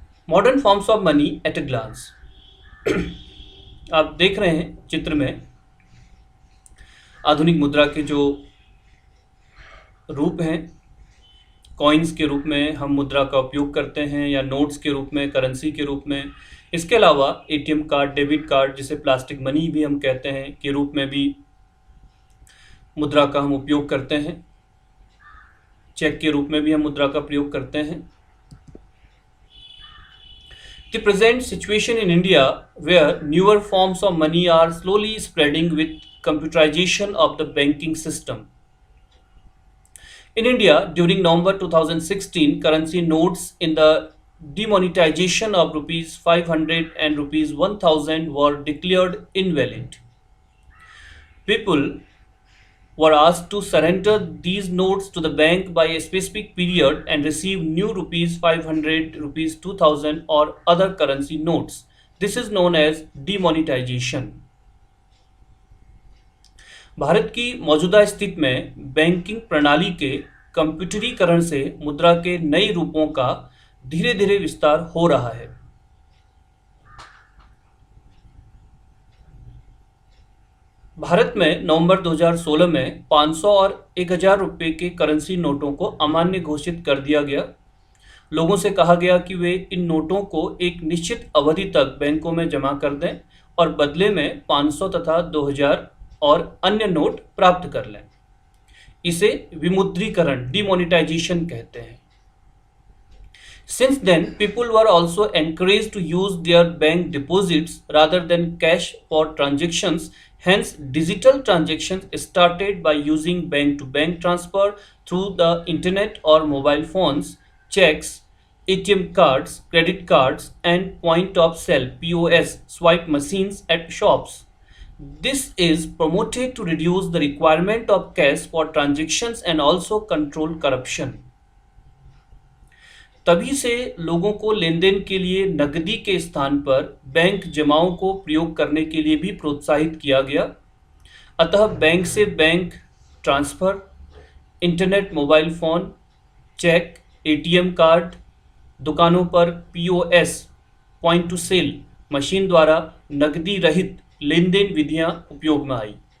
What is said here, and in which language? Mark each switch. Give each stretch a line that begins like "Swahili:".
Hindi: Modern forms of money at a glance. आप देख रहे हैं चित्र में आधुनिक मुद्रा के जो रूप हैं, कॉइन्स के रूप में हम मुद्रा का उपयोग करते हैं या नोट्स के रूप में, करेंसी के रूप में। इसके अलावा एटीएम कार्ड, डेबिट कार्ड, जिसे प्लास्टिक मनी भी हम कहते हैं, के रूप में भी मुद्रा का हम उपयोग करते हैं। चेक के रूप में भी हम मुद्रा का प्रयोग करते हैं।
English: The present situation in India, where newer forms of money are slowly spreading with computerization of the banking system. In India, during November 2016, currency notes in the demonetization of rupees 500 and rupees 1000 were declared invalid. People were asked to surrender these notes to the bank by a specific period and receive new rupees 500, rupees 2000 or other currency notes. This is known as demonetization.
Hindi: Bharat की मौजूदा स्थिति में banking प्रणाली के कंप्यूटरीकरण से मुद्रा के नए रूपों का धीरे धीरे विस्तार हो रहा है। भारत में नवंबर 2016 में 500 और 1000 रुपये के करेंसी नोटों को अमान्य घोषित कर दिया गया। लोगों से कहा गया कि वे इन नोटों को एक निश्चित अवधि तक बैंकों में जमा कर दें और बदले में 500 तथा 2000 और अन्य नोट प्राप्त कर लें। इसे विमुद्रीकरण, डिमोनेटाइजेशन कहते हैं।
English: Since then, people were also encouraged to use their bank deposits rather than cash for transactions. Hence, digital transactions started by using bank-to-bank transfer through the internet or mobile phones, checks, ATM cards, credit cards, and point-of-sale (POS) swipe machines at shops. This is promoted to reduce the requirement of cash for transactions and also control corruption.
Hindi: तभी से लोगों को लेन then के लिए नकदी के स्थान पर बैंक जमाओं को प्रयोग करने के लिए भी प्रोत्साहित किया गया। अतः बैंक से bank transfer, internet, mobile phone, check, ATM card, दुकानों पर POS point two cell machine द्वारा नकदी रहित लेन-देन विधियां उपयोग में आई।